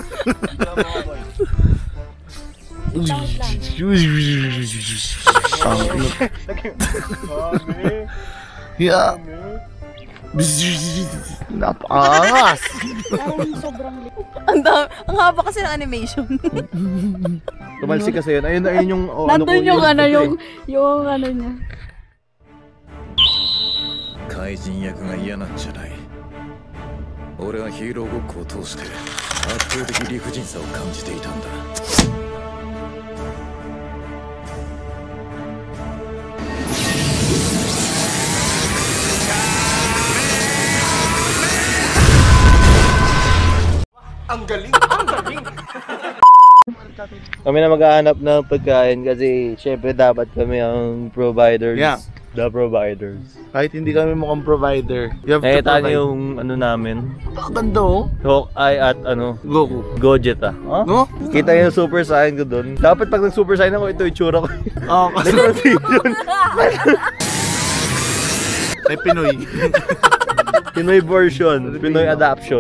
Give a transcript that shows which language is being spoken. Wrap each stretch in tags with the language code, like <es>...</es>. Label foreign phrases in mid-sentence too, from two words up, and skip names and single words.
<en>Yeah.</en> <tl>Napakangas. Ang haba kasi ng animation. Tumalsik kasi yun. Ayun yung... Nandun yung yung ano niya.</tl> <ja>怪人役が嫌なんじゃない。俺はヒーローごっこを通して圧倒的理不尽さを感じていたんだ。</ja> <tl>Ang galing! Kami na maghahanap ng pagkain kasi syempre dapat kami ang providers.</tl> <en>Yeah. The providers.</en> <tl>Kahit hindi kami mukhang provider,</tl> <en>you have to</en> <tl>Nakita</tl> <en>provide.</en> <tl>niyo yung ano namin. Ang ganda oh. Hawkeye at ano, Goku. Gojek ah. Huh?</tl> <en>No?</en> <tl>Kita niyo yung super saiyan ko doon. Dapat pag nag-super saiyan ako, ito yung tsura ko. Oo, kasi may Pinoy.</tl> <en>Pinoy version, Pinoy adaption.</en>